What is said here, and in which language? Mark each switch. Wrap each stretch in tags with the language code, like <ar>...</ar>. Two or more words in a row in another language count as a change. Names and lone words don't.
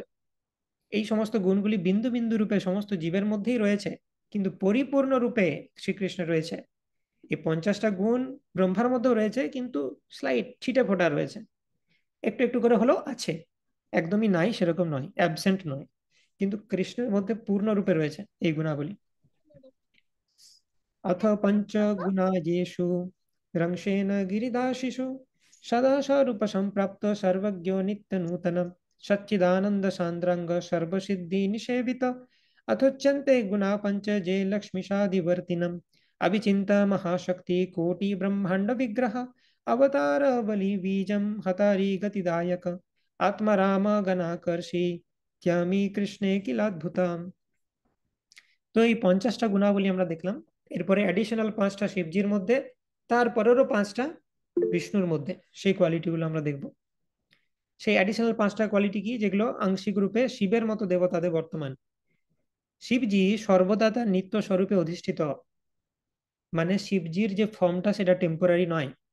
<bn>এই সমস্ত গুণগুলি বিন্দু বিন্দু রূপে সমস্ত জীবের মধ্যেই রয়েছে, কিন্তু পরিপূর্ণ রূপে শ্রীকৃষ্ণ রয়েছে। এই 50টা গুণ ব্রহ্মার মধ্যেও রয়েছে, কিন্তু স্লাইট ছিটে ফোটা রয়েছে, একটু একটু করে হলেও আছে, একদমই নাই সেরকম নয়, অ্যাবসেন্ট নয়, কিন্তু কৃষ্ণের মধ্যে পূর্ণ রূপে রয়েছে এই গুণাবলী।</bn> <sa>अथ पंचगुणा येषु रंशेन गिरिदाशिषु सदा स्वरूप संप्राप्त सर्वज्ञो नित्य नूतन सच्चिदानंद सांद्रांग सर्वसिद्धि निषेवित अथोच्यन्ते गुणा पंच जे लक्ष्मीशादिवर्तिनम् अभिचिन्त महाशक्ति कोटि ब्रह्मांड विग्रह अवतार बलि बीजम हतारी गतिदायक आत्मराम गणाकर्षि क्यामी कृष्णे किलाद्भुतम्।</sa> <bn>তো এই 50টা গুণাবলী আমরা দেখলাম। এরপরে অ্যাডিশনাল 5টা শিবজির মধ্যে, তারপরেরও 5টা বিষ্ণুর মধ্যে, সেই কোয়ালিটিগুলো আমরা দেখব। সেই অ্যাডিশনাল 5টা কোয়ালিটি কি, যেগুলো আংশিক রূপে শিবের মতো দেবতাদের বর্তমান। শিবজি সর্বদা তার নিত্য স্বরূপে অধিষ্ঠিত, মানে শিবজির যে ফর্মটা সেটা টেম্পোরারি নয়।</bn>